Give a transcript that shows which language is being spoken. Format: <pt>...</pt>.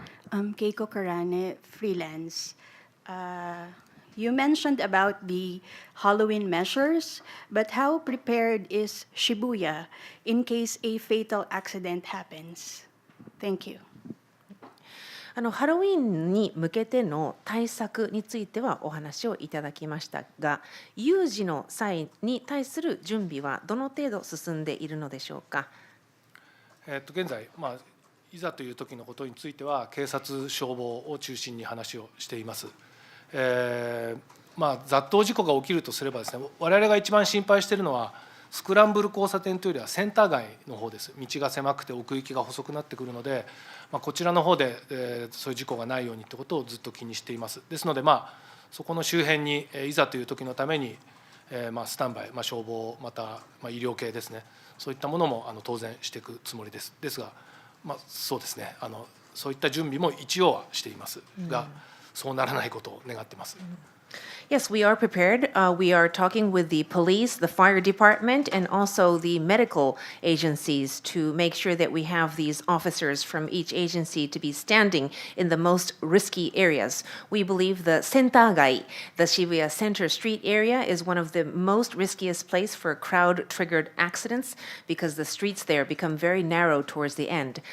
<en>Keiko Karane, freelance. You mentioned about the Halloween measures, but how prepared is Shibuya in case a fatal accident happens? Thank you.</en> <ja>ハロウィンに向けての対策についてはお話をいただきましたが、有事の際に対する準備はどの程度進んでいるのでしょうか。現在、いざという時のことについては警察、消防を中心に話をしています。雑踏事故が起きるとすればですね、我々が一番心配しているのは、スクランブル交差点というよりはセンター街の方です。道が狭くて奥行きが細くなってくるので、こちらの方で、そういう事故がないようにということをずっと気にしています。ですので、そこの周辺に、いざという時のために、スタンバイ、消防、また、医療系ですね、そういったものも当然していくつもりです。ですが、そうですね、そういった準備も一応はしていますが、そうならないことを願っています。</ja> <en>Yes, we are prepared. We are talking with the police, the fire department, and also the medical agencies to make sure that we have these officers from each agency to be standing in the most risky areas. We believe the Sentagai, the Shibuya Center Street area, is one of the most riskiest place for crowd-triggered accidents because the streets there become very narrow towards the end.</en>